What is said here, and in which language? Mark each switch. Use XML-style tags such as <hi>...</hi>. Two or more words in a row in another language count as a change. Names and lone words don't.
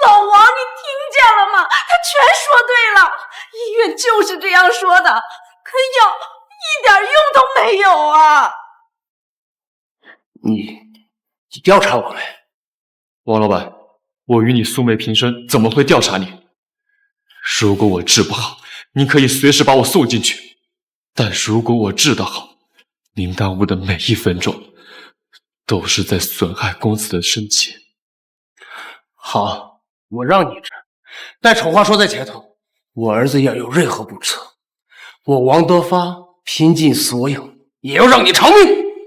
<zh>老王，你聽見了嗎？他全說對了，醫院就是這樣說的。可藥一點用都沒有啊！你調查我沒？王老板，我與你素昧平生，怎麼會調查你？如果我治不好，您可以隨時把我送進去；但如果我治得好，您耽誤的每1分鐘，都是在損害公子的生計。好，我讓你治。但丑话说在前头，我儿子要有任何不测，我王德发拼尽所有，也要让你偿命。</zh>